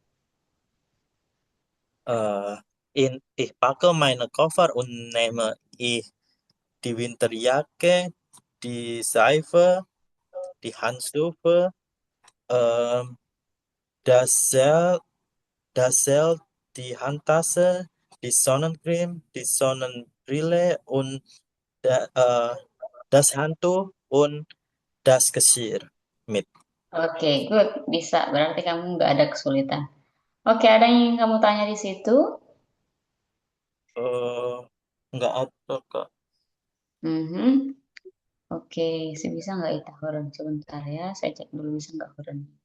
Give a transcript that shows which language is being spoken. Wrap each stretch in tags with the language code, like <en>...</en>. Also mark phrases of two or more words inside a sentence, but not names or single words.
<de>Äh, ich packe meine Koffer und nehme ich die Winterjacke, die Seife, die Handschuhe, ähm, das Zelt, das Zelt, die Handtasche, die Sonnencreme, die Sonnenbrille und das Handtuch und das Geschirr mit.</de> <id>Oke, good. Bisa. Berarti kamu nggak ada kesulitan. Oke, ada yang ingin kamu tanya di situ? Eh, nggak ada kak. Mhm. Oke, bisa nggak Ita Horen? Sebentar ya, saya cek dulu bisa nggak Horen.</id>